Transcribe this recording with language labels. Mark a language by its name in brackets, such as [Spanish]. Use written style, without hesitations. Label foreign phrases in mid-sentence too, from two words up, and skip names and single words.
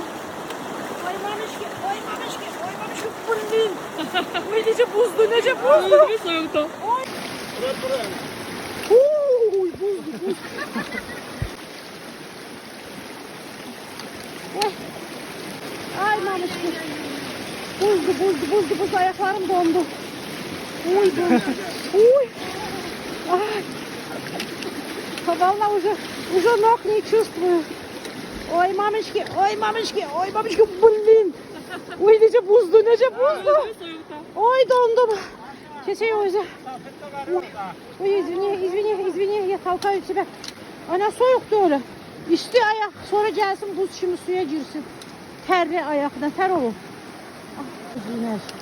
[Russian] Ой, мамочки, блин! Ой, [Turkish] нece buzlu, nece buzlu! Bir soğukta. Ой, buzlu. Ой. Ay mamışki. Buzlu, ayaklarım dondu. Uy, uy. Ay. [Russian] Vallahi уже ног не чувствую. Ой, мамочки, блин. [Turkish] Uy, nece buzlu. Oy, dondum. Keçey o yüzden. Uy, извини, ya kalkayım size. Ana soğuktu öyle. İşte ayak, sonra gelsin buz şimdi suya girsin. Terli ayakına, ter olur. Ah, üzülmez.